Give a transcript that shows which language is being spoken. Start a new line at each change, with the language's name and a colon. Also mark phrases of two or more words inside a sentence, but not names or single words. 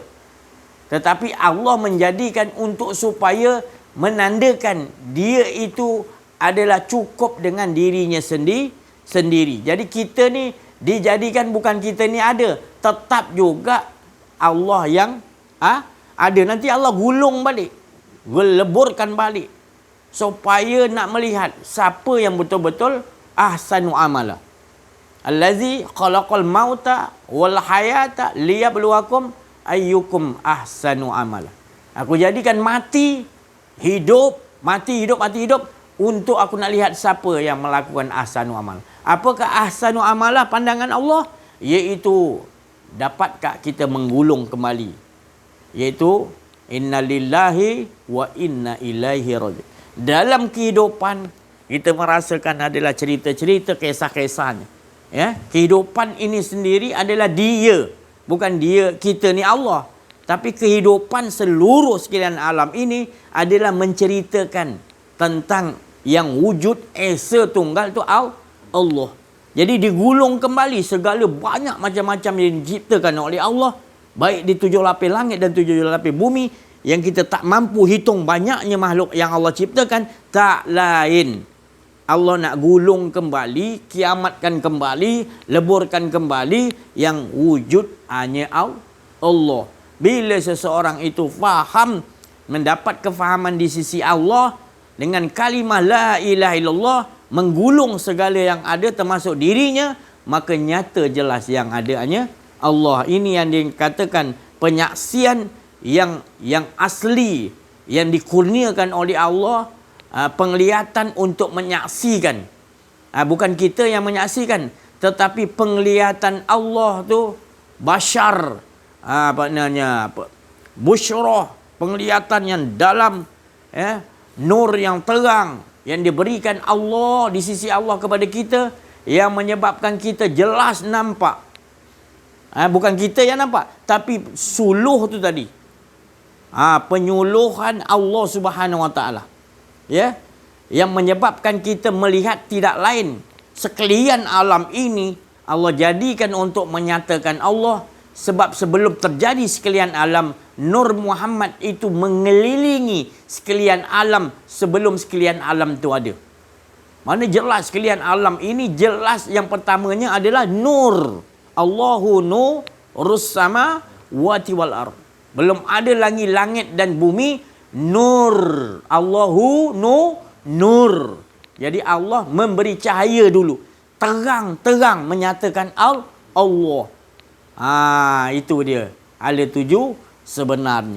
Malay: Tetapi Allah menjadikan untuk supaya menandakan dia itu adalah cukup dengan dirinya sendiri. Jadi kita ni dijadikan, bukan kita ni ada, tetap juga Allah yang ada. Nanti Allah gulung balik, leburkan balik. supaya nak melihat siapa yang betul-betul
Arabic: أحسن عملا. الذي خلق الموت والحياة ليبلوكم أيكم أحسن عملا.
Malay: Aku jadikan mati, hidup, mati, hidup, mati, hidup untuk aku nak lihat siapa yang melakukan
Arabic: أحسن عمل.
Malay: Apakah
Arabic: أحسن عملا
Malay: pandangan Allah? Iaitu dapatkah kita menggulung kembali?
Arabic: Iaitu إنا لله وإنا إليه راجعون.
Malay: Dalam kehidupan kita merasakan adalah cerita-cerita, kisah-kisahnya. Ya, kehidupan ini sendiri adalah dia, bukan dia kita ni Allah. Tapi kehidupan seluruh sekalian alam ini adalah menceritakan tentang yang wujud Esa Tunggal tu Allah. Jadi digulung kembali segala banyak macam-macam yang diciptakan oleh Allah, baik di 7 lapis langit dan 7 lapis bumi, yang kita tak mampu hitung banyaknya makhluk yang Allah ciptakan. Tak lain, Allah nak gulung kembali, kiamatkan kembali, leburkan kembali yang wujud hanya Allah. Bila seseorang itu faham, mendapat kefahaman di sisi Allah dengan kalimah
Arabic: لا إله إلا الله,
Malay: menggulung segala yang ada termasuk dirinya, maka nyata jelas yang ada hanya Allah. Ini yang dikatakan penyaksian yang asli, yang dikurniakan oleh Allah, penglihatan untuk menyaksikan. Bukan kita yang menyaksikan, tetapi penglihatan Allah tu basyar, busyrah, penglihatan yang dalam, nur yang terang yang diberikan Allah di sisi Allah kepada kita, yang menyebabkan kita jelas nampak. Bukan kita yang nampak, tapi suluh tu tadi, penyuluhan Allah Subhanahu Wa Taala, ya, yang menyebabkan kita melihat tidak lain sekalian alam ini Allah jadikan untuk menyatakan Allah. Sebab sebelum terjadi sekalian alam, Nur Muhammad itu mengelilingi sekalian alam sebelum sekalian alam itu ada. Mana jelas sekalian alam ini, jelas yang pertamanya adalah nur.
Arabic: الله نور السماوات والأرض.
Malay: Belum ada lagi langit dan bumi, nur.
Arabic: الله نور.
Malay: Jadi Allah memberi cahaya dulu. Terang-terang menyatakan Allah. Itu dia. Ada 7 sebenarnya.